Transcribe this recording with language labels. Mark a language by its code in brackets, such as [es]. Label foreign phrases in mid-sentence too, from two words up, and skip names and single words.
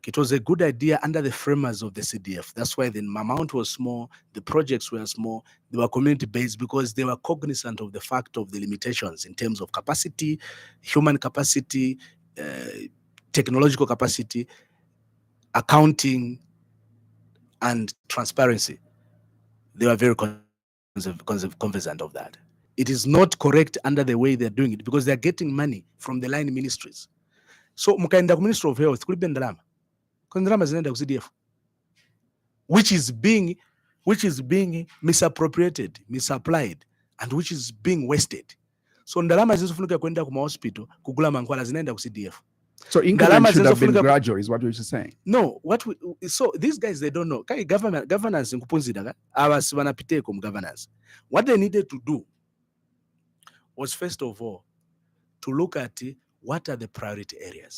[en] It was a good idea under the framers of the CDF. That's why the amount was small, the projects were small, they were community-based, because they were cognizant of the fact of the limitations in terms of capacity, human capacity, technological capacity, accounting, and transparency. They were very cognizant of that. It is not correct under the way they're doing it, because they're getting money from the line ministries. [ny] So mukaenda ku Ministry of Health kulibe ndalama. Kwa ndalama zinaenda ku CDF. [en] Which is being misappropriated, misapplied, and which is being wasted. [ny] So ndalama zinazofunika kwenda ku hospital kugula mankwala zinaenda ku CDF. [en] So increment should have been gradual, is what you're saying. No, so these guys, they don't know. Governance in [ny] Kupunzida, awas wanapiteko [en] governance. What they needed to do was, first of all, to look at what are the priority areas.